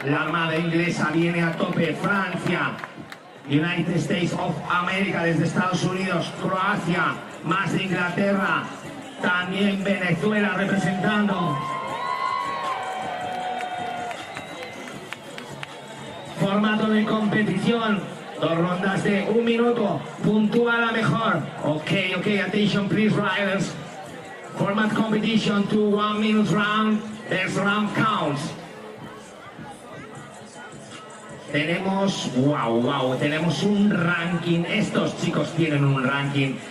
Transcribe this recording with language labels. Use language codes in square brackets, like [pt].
[es] La armada inglesa viene a tope, Francia, [en] United States of America [es] desde Estados Unidos, Croacia, más de Inglaterra, también Venezuela representando. Formato de competición. 2 rondas de 1 minuto, puntúa la mejor. [en] Ok, attention please riders. Format competition to 1 minute round, there's round counts. [es] Tenemos, tenemos un ranking, estos chicos tienen un ranking.